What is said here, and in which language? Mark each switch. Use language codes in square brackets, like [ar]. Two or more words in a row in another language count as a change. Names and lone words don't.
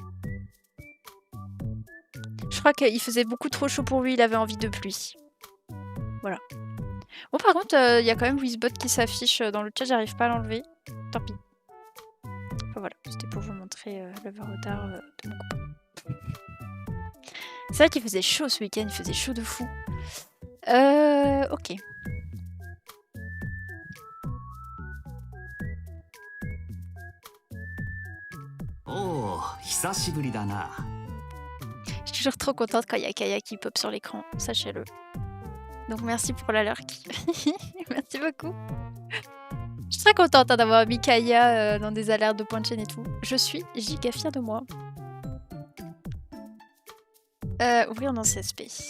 [fr] Je crois qu'il faisait beaucoup trop chaud pour lui, il avait envie de pluie. Voilà. Bon, par contre, il y a quand même Wizbot qui s'affiche dans le chat, j'arrive pas à l'enlever. Tant pis. Enfin, voilà, c'était pour vous montrer l'œuvre d'art de mon copain. C'est vrai qu'il faisait chaud ce week-end, il faisait chaud de fou. Ok. [ja] Oh, 久しぶりだな。 [fr] Je suis toujours trop contente quand il y a Kaya qui pop sur l'écran, sachez-le. Donc merci pour la lurk. Merci beaucoup. Je suis très contente hein, d'avoir mis Kaya dans des alertes de point de chaîne et tout. Je suis giga fière de moi. Ouvrir dans CSP.